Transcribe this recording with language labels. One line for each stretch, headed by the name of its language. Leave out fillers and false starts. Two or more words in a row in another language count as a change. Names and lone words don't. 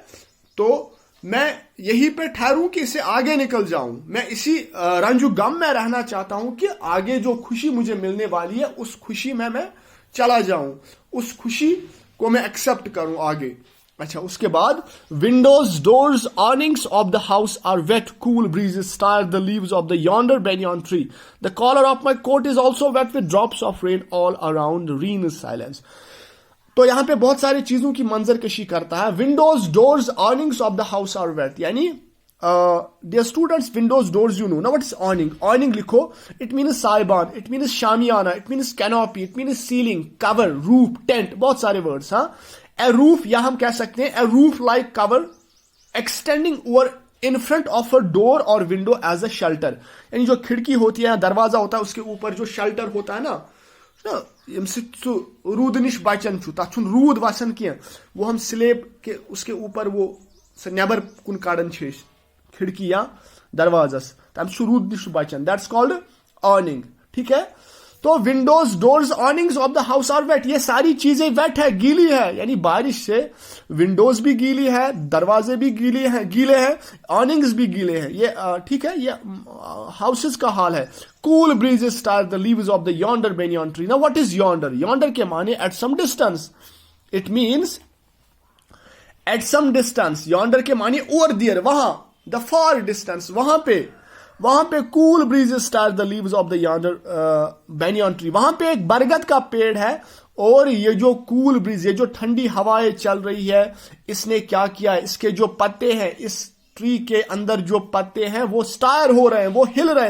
Hindi: तो मैं यहीं पे ठहरूं कि इससे आगे निकल जाऊं, मैं इसी रंजू गम में रहना चाहता हूं कि आगे जो खुशी मुझे मिलने वाली है उस खुशी में मैं चला जाऊं, उस खुशी को मैं एक्सेप्ट करूं आगे। अच्छा, उसके बाद
English: windows, doors, awnings of the house are wet, cool breezes stir the leaves of the yonder banyan tree, the collar of my coat is also wet with drops of rain all around, rain is silence.
Hindi: तो यहां पे बहुत सारी चीजों की मंजरकशी करता है।
English: windows, doors, awnings of the house are wet, यानी dear students, windows, doors, you know ना what is awning। awning लिखो, it means साइबान, it means शामियाना, it means canopy, it means ceiling, cover, roof, tent,
Hindi: बहुत सारे
English: वर्ड्स।
Hindi: हाँ,
English: a roof,
Hindi: या हम कह सकते हैं
English: a roof like cover extending over in front of a door
Hindi: और
English: window as a shelter,
Hindi: यानी जो खिड़की होती है, दरवाजा होता है, उसके ऊपर जो शेल्टर होता है ना,
Kashmiri: रूद निश बचन तथ रूद वसान कह, वो हम स्लेब
Hindi: के उसके ऊपर
Kashmiri: वो नेबर कुन कड़न खिड़की या दरवाजस, तम रूद निश बचन,
English: that's called awning,
Hindi: ठीक है। तो
English: windows, doors, awnings of the house are wet,
Hindi: ये सारी चीजें वेट है, गीली है, यानी बारिश से विंडोज भी गीली है, दरवाजे भी गीले हैं, अर्निंग्स भी गीले हैं, ये ठीक है, ये हाउसेस का हाल है।
English: cool breezes stir the leaves of the yonder banyan tree. now what is yonder? यॉन्डर
Hindi: के माने
English: at some distance, it means at some distance.
Hindi: यॉन्डर के माने
English: over there,
Hindi: वहां,
English: the far distance,
Hindi: वहां पे
English: cool breezes stir the leaves of the yonder banyan tree,
Hindi: वहां पे एक बरगद का पेड़ है, और ये जो
English: cool breeze,
Hindi: ये जो ठंडी हवाएं चल रही है, इसने क्या किया है, इसके जो पत्ते हैं, इस ट्री के अंदर जो पत्ते हैं वो स्टायर हो रहे हैं, वो हिल रहे हैं।